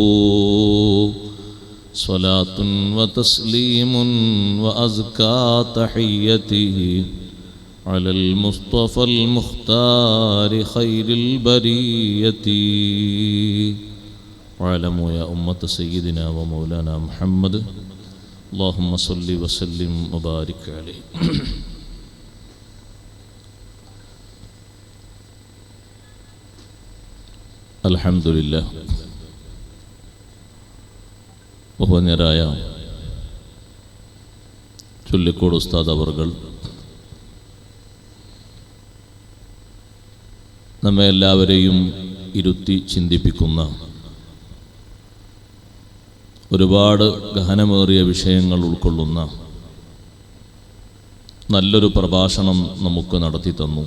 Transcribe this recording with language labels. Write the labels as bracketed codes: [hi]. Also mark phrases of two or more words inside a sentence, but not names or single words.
[ar] صلاة وتسليم وأزكى تحيته على المصطفى المختار خير البرية. واعلموا يا أمة سيدنا ومولانا محمد، اللهم صل وسلم وبارك عليه. അൽഹംദുലില്ലാഹ്. [ml] ബഹുമാന്യരായ ചുള്ളിക്കോട് ഉസ്താദ് അവർകൾ നമ്മെ എല്ലാവരെയും ഇരുത്തി ചിന്തിപ്പിക്കുന്ന ഒരുപാട് ഗഹനമേറിയ വിഷയങ്ങൾ ഉൾക്കൊള്ളുന്ന നല്ലൊരു പ്രഭാഷണം നമുക്ക് നടത്തി തന്നു.